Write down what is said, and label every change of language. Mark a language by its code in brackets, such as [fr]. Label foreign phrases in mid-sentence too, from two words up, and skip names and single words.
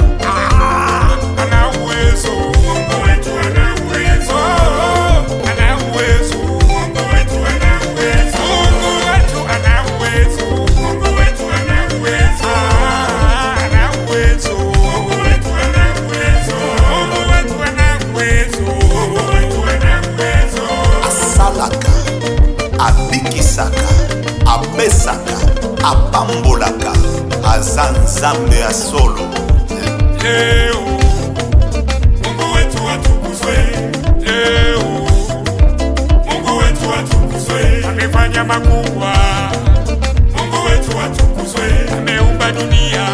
[sw] Ana uwezo, Mungu wetu ana uwezo, ana uwezo, Mungu wetu ana uwezo, Mungu wetu ana uwezo, Mungu wetu ana uwezo, ana uwezo, Mungu wetu ana uwezo, Mungu wetu ana uwezo, Mungu wetu ana uwezo. [ln] Asalaka, abikisaka, abesaka, apambolaka, aza Nzambe ya solo. [sw] Leo Mungu wetu atukuzwe, leo Mungu wetu atukuzwe, amefanya makubwa. Mungu wetu atukuzwe, ameumba dunia.